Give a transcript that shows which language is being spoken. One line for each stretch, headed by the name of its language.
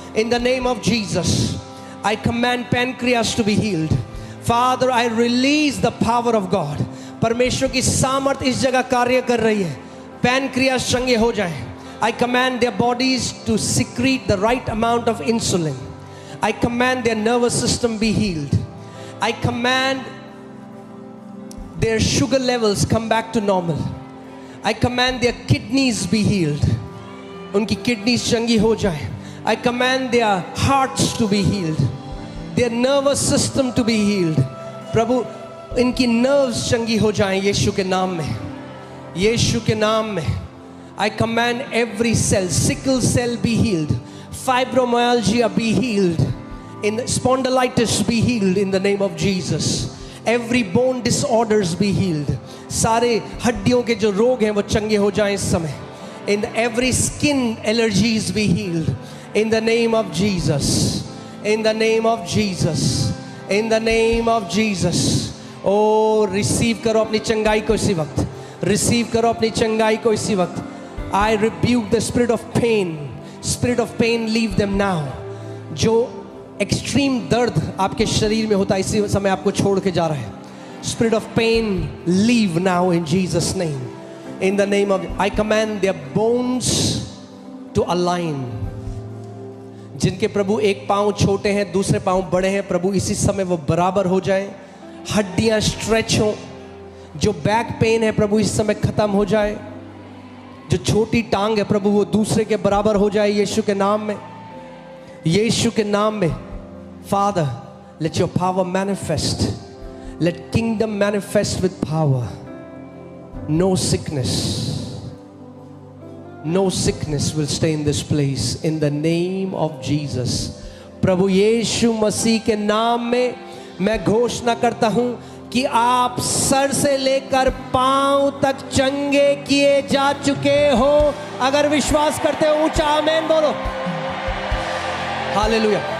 English: In the name of Jesus, I command pancreas to be healed. Father, I release the power of God.
Hindi: परमेश्वर की सामर्थ इस जगह कार्य कर रही है। पैनक्रियास चंगे हो जाए।
English: I command their bodies to secrete the right amount of insulin. I command their nervous system be healed. I command their sugar levels come back to normal. I command their kidneys be healed.
Hindi: उनकी kidneys चंगी हो जाए.
English: I command their hearts to be healed, their nervous system to be healed.
Hindi: प्रभु इनकी nerves चंगी हो जाएं यीशु के नाम में, यीशु के नाम में।
English: I command every cell, sickle cell be healed, fibromyalgia be healed, in spondylitis be healed in the name of Jesus. Every bone disorders be healed.
Hindi: सारे हड्डियों के जो रोग हैं वो चंगे हो जाएं इस समय।
English: In every skin allergies be healed in the name of Jesus. In the name of Jesus. In the name of Jesus.
Hindi: Oh, receive करो अपनी चंगाई को इसी वक्त, receive करो अपनी चंगाई को इसी वक्त।
English: I rebuke the spirit of pain. Spirit of pain, leave them now.
Hindi: जो एक्सट्रीम दर्द आपके शरीर में होता है इसी समय आपको छोड़ के जा रहा है।
English: Spirit of pain, leave now in Jesus' name. In the name of, I command their bones to align.
Hindi: जिनके प्रभु एक पांव छोटे हैं, दूसरे पांव बड़े हैं, प्रभु इसी समय वो बराबर हो जाए। हड्डियां स्ट्रेच हो। जो बैक पेन है प्रभु इस समय खत्म हो जाए। जो छोटी टांग है प्रभु वो दूसरे के बराबर हो जाए यीशु के नाम में, यीशु के नाम में।
English: Father, let your power manifest. Let kingdom manifest with power. No sickness, no sickness will stay in this place in the name of Jesus.
Hindi: प्रभु यीशु मसीह के नाम में मैं घोषणा करता हूं कि आप सर से लेकर पांव तक चंगे किए जा चुके हो। अगर विश्वास करते हो ऊंचा आमेन बोलो। हालेलुया।